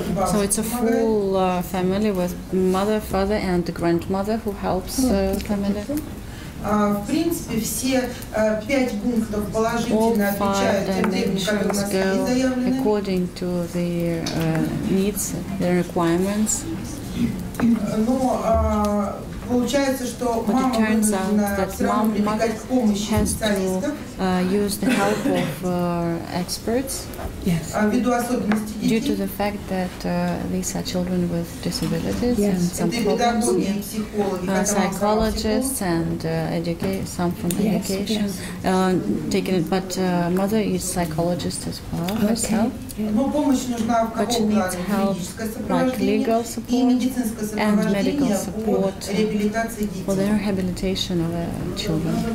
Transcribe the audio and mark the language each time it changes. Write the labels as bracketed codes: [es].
[en] So it's a full family with mother, father, and the grandmother who helps the family. [ru] В принципе, все 5 пунктов положительно отвечают тем требованиям, которые были заявлены. [en] According to their needs, their requirements. [ru] Но получается, что мама вынуждена все равно прибегать к помощи специалистов. [en] Use the help of experts. Yes. [ru] Ввиду особенностей детей. [en] Due to the fact that these are children with disabilities and some problems. Psychologists and some from education taking it, but mother is psychologist as well herself. But she needs help like legal support and medical support for the rehabilitation of children.